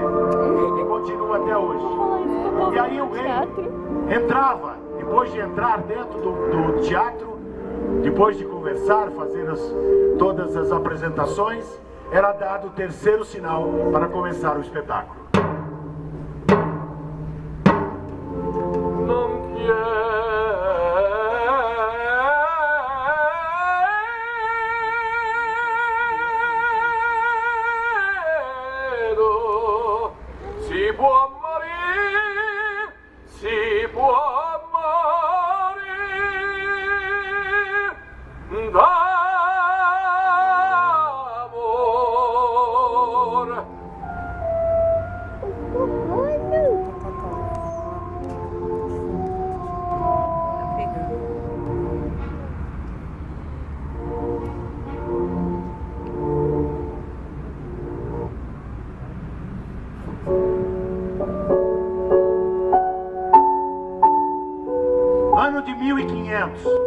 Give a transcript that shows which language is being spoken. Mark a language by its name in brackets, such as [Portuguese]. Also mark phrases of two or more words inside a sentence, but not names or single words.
[Portuguese] E continua até hoje. E aí o rei entrava, depois de entrar dentro do teatro, depois de conversar, fazer todas as apresentações, era dado o terceiro sinal para começar o espetáculo. [Italian] Non chiedo, si può morir, si può morir d'amor. [Portuguese] Ano de 1500.